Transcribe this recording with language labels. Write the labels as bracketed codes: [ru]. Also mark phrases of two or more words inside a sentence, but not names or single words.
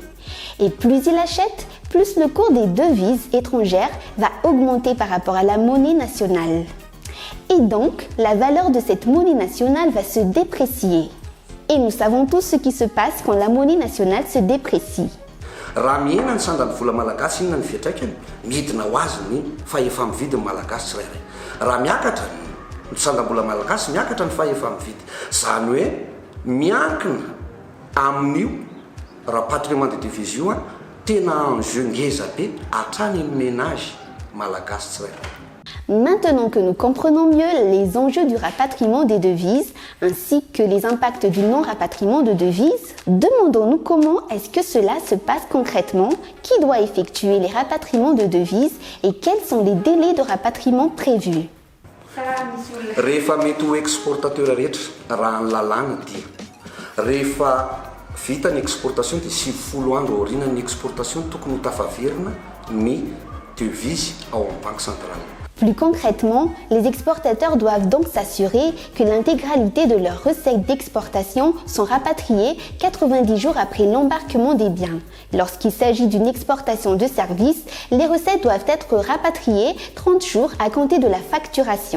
[fr] Et plus il achète, plus le cours des devises étrangères va augmenter par rapport à la monnaie nationale. Et donc, la valeur de cette monnaie nationale va se déprécier. Et nous savons tous ce qui se passe quand la monnaie nationale se déprécie. [mg] Raha mihena ny sandany vola malagasy inona ny fiantraikany midina ho azy ny fahefa mividy ny malagasy tsirairay. Raha miakatra ny sandam-bola malagasy miakatra ny fahefa mividy. Zany hoe miankina amin'io [fr] rapatriement de devises [mg] io tena enjeu ngeza be hatrany ny ménage malagasy tsirairay. [fr] Maintenant que nous comprenons mieux les enjeux du rapatriement des devises ainsi que les impacts du non-rapatriement de devises, demandons-nous comment est-ce que cela se passe concrètement, qui doit effectuer les rapatriements de devises et quels sont les délais de rapatriement prévus. [mg] Rehefa mety ho exportateur rehetra raha ny lalàna dia rehefa vita ny exportation dia 90 andro aoriana ny exportation tokony ho tafaverina ny devise ao amin'ny [fr] banque centrale. Plus concrètement, les exportateurs doivent donc s'assurer que l'intégralité de leurs recettes d'exportation sont rapatriées 90 jours après l'embarquement des biens. Lorsqu'il s'agit d'une exportation de services, les recettes doivent être rapatriées 30 jours à compter de la facturation.